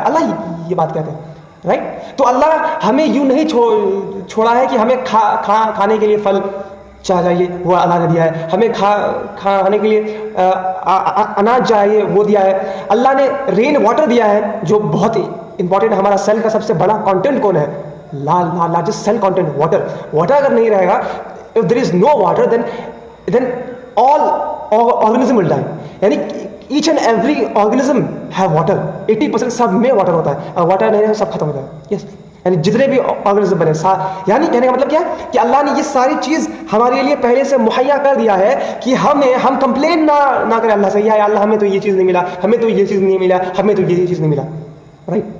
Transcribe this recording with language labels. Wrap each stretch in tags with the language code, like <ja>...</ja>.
<ur>اللہ یہ بات کہتے ہیں, رائٹ. تو اللہ ہمیں یوں نہیں چھوڑا ہے کہ ہمیں کھانے کے لیے پھل چاہیے, وہ اللہ نے دیا ہے. ہمیں کھانے کے لیے اناج چاہیے, وہ دیا ہے. اللہ نے رین واٹر دیا ہے جو بہت امپورٹنٹ. ہمارا سیل کا سب سے بڑا کانٹینٹ کون ہے؟</ur> <en>Largest cell content water.</en> <ur>Water اگر نہیں رہے گا,</ur> <en>if there is no water then all organism will die. یعنی each and every organism have water.</en> <ur>80% سب میں واٹر ہوتا ہے, اور واٹر نہیں ہے سب ختم ہو جائے گا. یس, یعنی جتنے بھی آرگنزم بنے, یعنی کہنے کا مطلب کیا ہے کہ اللہ نے یہ ساری چیز ہمارے لیے پہلے سے مہیا کر دیا ہے کہ ہم کمپلین نہ کریں اللہ سے, یا اللہ ہمیں تو یہ چیز نہیں ملا, ہمیں تو یہ چیز نہیں ملا, ہمیں تو یہ چیز نہیں ملا, رائٹ.</ur>